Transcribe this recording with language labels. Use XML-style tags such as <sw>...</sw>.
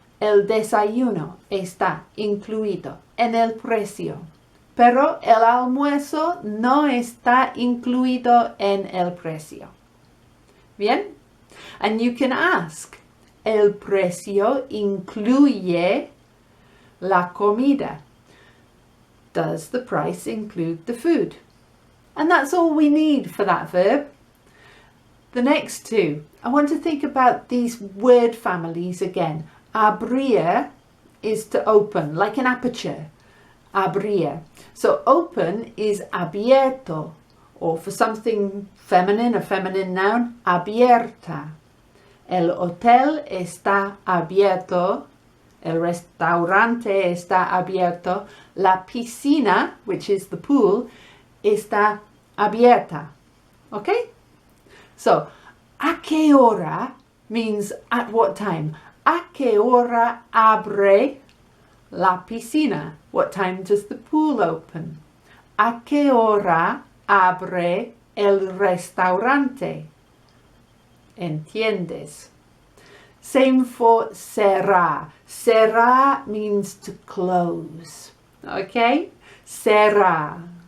<es>El desayuno está incluido en el precio. Pero el almuerzo no está incluido en el precio. Bien?</es> <en>And you can ask,</en> <es>¿el precio incluye la comida?</es> <en>Does the price include the food? And that's all we need for that verb. The next 2, I want to think about these word families again. Abrir is to open, like an aperture. Abrir. So open is abierto, or for something feminine, a feminine noun, abierta.</en> <es>El hotel está abierto. El restaurante está abierto. La piscina,</es> <en>which is the pool,</en> <es>está abierta.</es> <en>Okay? So,</en> <es>¿a qué hora</es> <en>means at what time?</en> <es>¿A qué hora abre la piscina?</es> <en>What time does the pool open?</en> <es>¿A qué hora abre el restaurante? ¿Entiendes?</es> <en>Same for cerrar. Cerrar means to close. Okay? Cerrar.</en>